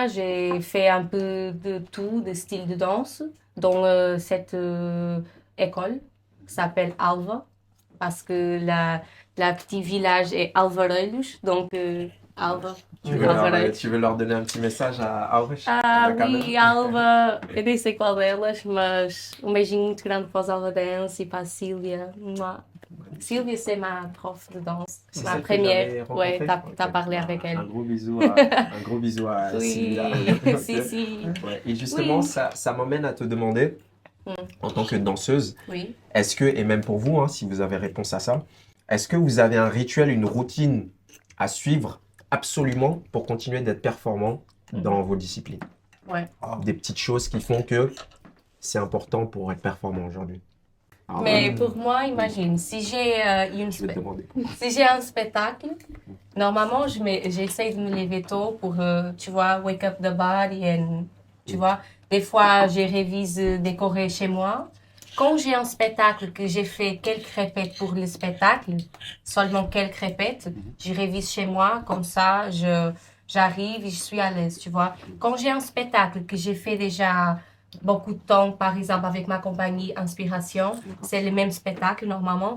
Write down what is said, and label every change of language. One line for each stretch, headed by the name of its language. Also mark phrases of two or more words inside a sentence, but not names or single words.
French: J'ai fait un peu de tout, de style de danse, dans cette école qui s'appelle Alva. Parce que la petit village est Alvarelhos. Donc, Alva. Tu veux leur donner un petit message à Alves? Ah,
Portuguese: Da câmera? oui, Alva, eu nem sei qual delas, mas beijinho muito grande para os Alva Dance e para a Sílvia. Mua.
French: Sílvia, c'est ma prof de danse, C'est ma celle que j'avais première. Ouais, rencontrée? t'as Ok. parlé avec elle. Un gros bisou à Oui, Sylvia. Ok. si, si. Ouais. Et justement, Oui. ça m'emmène à te demander, en tant que danseuse, Oui. est-ce que, et même pour vous, hein, si vous avez réponse à ça, est-ce que vous avez un rituel, une routine à suivre absolument pour continuer d'être performant dans vos disciplines? Ouais. Des petites choses qui font que c'est important pour être performant aujourd'hui. Alors, Mais pour moi, imagine, si j'ai je vais te demander. si j'ai un spectacle, normalement, j'essaie de me lever tôt pour, tu vois,
English: wake up the body.
French: Tu vois, des fois, je révise des chorés chez moi. Quand j'ai un spectacle que j'ai fait quelques répètes pour le spectacle, seulement quelques répètes, je révise chez moi, comme ça, j'arrive et je suis à l'aise, tu vois. Quand j'ai un spectacle que j'ai fait déjà beaucoup de temps, par exemple avec ma compagnie Inspiration, c'est le même spectacle normalement.